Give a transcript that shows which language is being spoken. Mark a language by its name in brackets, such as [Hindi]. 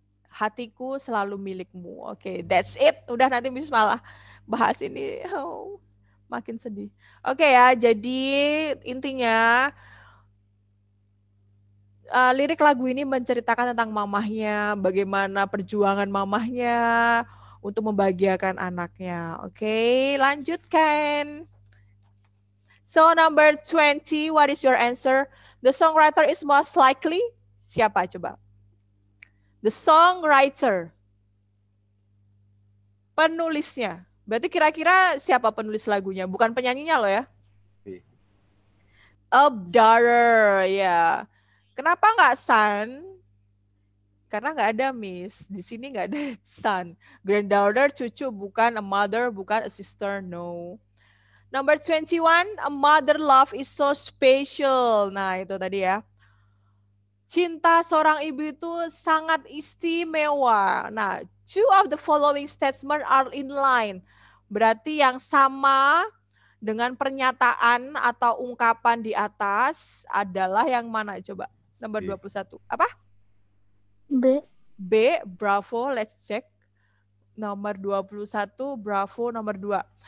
[Indonesian] Hatiku selalu milikmu. [English] Oke, that's it. [Indonesian] Udah nanti Miss malah bahas ini makin sedih. Oke ya, jadi intinya lirik lagu ini menceritakan tentang mamahnya, bagaimana perjuangan mamahnya untuk membahagiakan anaknya. Oke, lanjutkan. [English] So number 20, what is your answer? The songwriter is most likely [Indonesian] siapa coba? [English] The songwriter. [Indonesian] Penulisnya. Berarti kira-kira siapa penulis lagunya? Bukan penyanyinya loh ya. Daughter, ya. Kenapa nggak son? Karena nggak ada Miss. Di sini nggak ada son. Granddaughter, cucu, bukan [English] a mother, [Indonesian] bukan [English] a sister, no. Number 21, a mother love is so special. Nah itu tadi ya. [Indonesian] Cinta seorang ibu itu sangat istimewa. [English] Nah, two of the following statements are in line. [Indonesian] Berarti yang sama dengan pernyataan atau ungkapan di atas adalah yang mana coba? Nomor 21. Apa? B. B, bravo, [English] let's check. [Indonesian] Nomor 21, bravo, nomor 2.